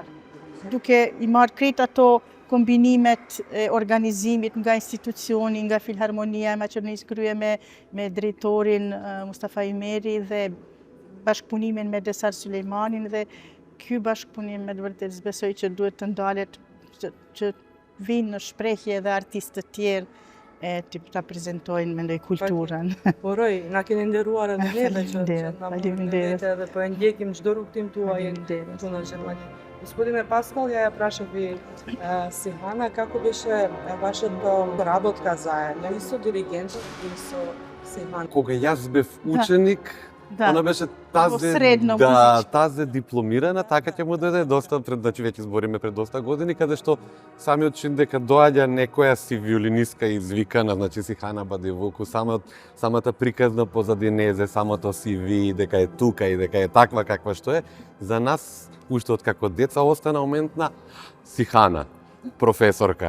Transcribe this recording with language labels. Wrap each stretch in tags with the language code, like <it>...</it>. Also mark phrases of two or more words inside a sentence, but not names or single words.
<sq>Duke i marrë krejt ato kombinimet e organizimit nga institucioni, nga Filharmonia e Maqedonisë krye me drejtorin Mustafa Imeri dhe bashkëpunimin me Desar Sulejmanin dhe ky bashkëpunim me të vërtet besoj që duhet të ndalet që vinë në shprehje dhe artistë të tjerë të ta prezantojnë mendoj kulturën. Uroj, na keni nderuar edhe neve që na faleminderit edhe po e ndjekim çdo rrugtim tuaj këtu në Gjermani.</sq> <mk>Господине Pascal, ја прашам ви си Hana, како беше вашата работа заедно? И со диригентот, и со Hana. Кога јас бев ученик, Да. Она беше Во средно тазе дипломирана, така ќе му дојде доста пред, значи веќе збориме пред доста години, каде што самиот чин дека доаѓа некоја си виолинистка извикана, значи Сихана Бадивуку, самата приказна позадинезе, самото CV, дека е тука и дека е таква каква што е, за нас уште од како деца остана моментна Сихана, професорка.</mk>